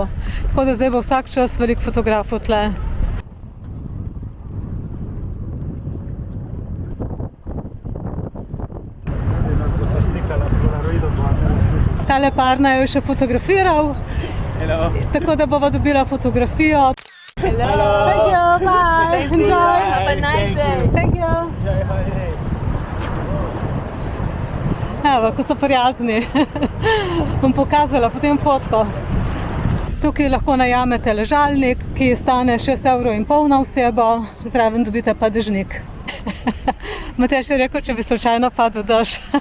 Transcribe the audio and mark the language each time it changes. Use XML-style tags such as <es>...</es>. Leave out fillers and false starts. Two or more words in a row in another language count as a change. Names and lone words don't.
<sl>Tako da zdaj bo vsak čas veliko fotografov tle. Tale par naj jo še fotografiral, tako da bova dobila fotografijo.</sl> <en>Hello. Thank you, bye. Thank you. Enjoy. Have a nice day. Thank you.</en> <sl>Evo, ko so prijazni. Bom pokazala potem fotko. Tukaj lahko najamete ležalnik, ki stane 6,5 € na osebo, zraven dobite pa dežnik. Matjaž je rekel, če bi slučajno padel dež.</sl>